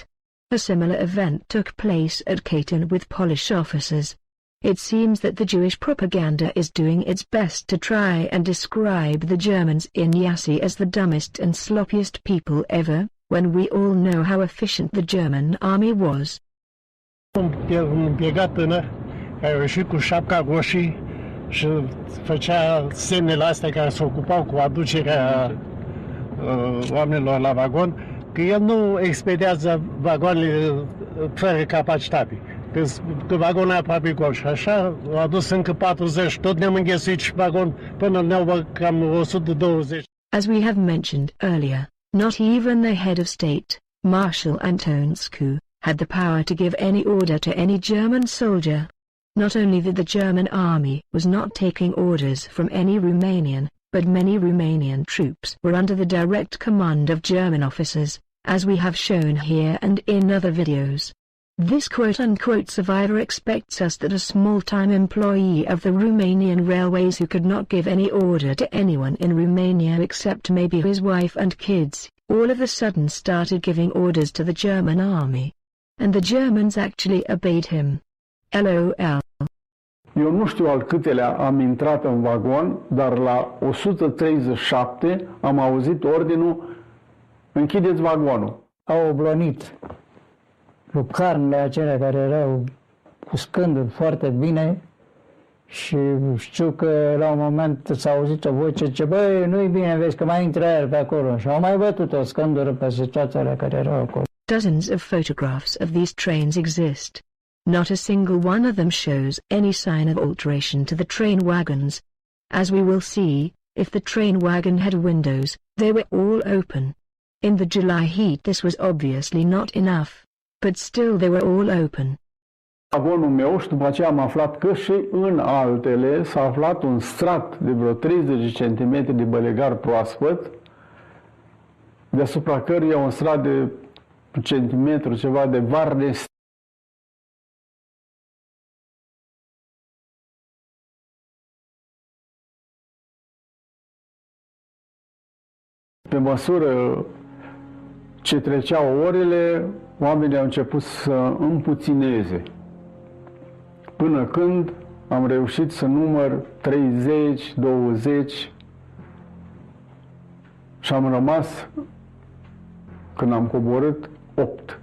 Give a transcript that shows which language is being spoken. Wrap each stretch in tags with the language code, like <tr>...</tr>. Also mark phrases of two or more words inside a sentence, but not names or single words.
<en>A similar event took place at Katyn with Polish officers. It seems that the Jewish propaganda is doing its best to try and describe the Germans in Iași as the dumbest and sloppiest people ever, when we all know how efficient the German army was.</en> <ro>Un piegat tânăr care a ieșit cu șapca roșii și făcea semnele astea care se ocupau cu aducerea oamenilor la vagon, că el nu expediază vagoanele fără capacitate, că vagonul e aproape gol și așa au adus încă 40, tot ne-am înghesuit și vagon până ne-au cam 120.</ro> <en>As we have mentioned earlier, not even the head of state, Marshal Antonescu, had the power to give any order to any German soldier. Not only that the German army was not taking orders from any Romanian, but many Romanian troops were under the direct command of German officers, as we have shown here and in other videos. This quote-unquote survivor expects us that a small-time employee of the Romanian railways who could not give any order to anyone in Romania except maybe his wife and kids, all of a sudden started giving orders to the German army. And the Germans actually obeyed him. LOL.</en> <ro>Eu nu știu al câtelea am intrat în vagon, dar la 137 am auzit ordinul: închideți vagonul. Au oblonit lucrările acelea care erau cu scânduri foarte bine și știu că la un moment s-a auzit o voce ce băi, nu-i bine, vezi că mai intră el pe acolo și au mai bătut o scândură pe situațiile care erau acolo.</ro> <en>Dozens of photographs of these trains exist. Not a single one of them shows any sign of alteration to the train wagons. As we will see, if the train wagon had windows, they were all open. In the July heat this was obviously not enough, but still they were all open.</en> <ro>Vagonul meu și după aceea am aflat că și în altele s-a aflat un strat de vreo 30 cm de bălegar proaspăt, deasupra căruia un strat de centimetru ceva de varne. Pe măsură ce treceau orele, oamenii au început să împuțineze, până când am reușit să număr 30, 20 și am rămas, când am coborât, 8.</ro>